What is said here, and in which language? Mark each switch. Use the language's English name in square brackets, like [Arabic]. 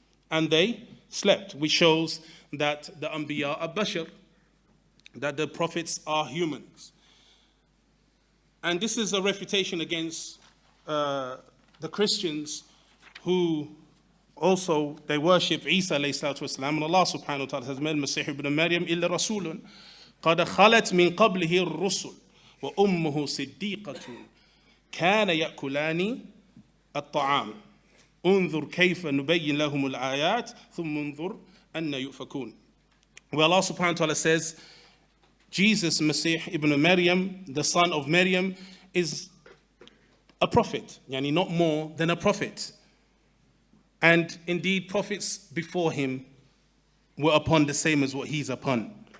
[English] And they slept, which shows that the Anbiya are bashar, that the prophets are humans. And this is a refutation against the Christians who also, they worship Isa alayhi salatu wasalam. And Allah subhanahu wa ta'ala says, [Arabic] مَا الْمَسِيحُ ابْنُ مَرْيَمَ إِلَّا رَسُولٌ قَدْ خَلَتْ مِنْ قَبْلِهِ الرُّسُلُ وَأُمُّهُ صِدِّيقَةٌ كَانَ يَأْكُلَانِ الطَّعَامِ انظر كيف نبين لهم الآيات ثم انظر أن يؤفكون. [English] Where Allah subhanahu wa ta'ala says, Jesus, Masih ibn Maryam, the son of Maryam, is a prophet, yani not more than a prophet. And indeed, prophets before him were upon the same as what he's upon.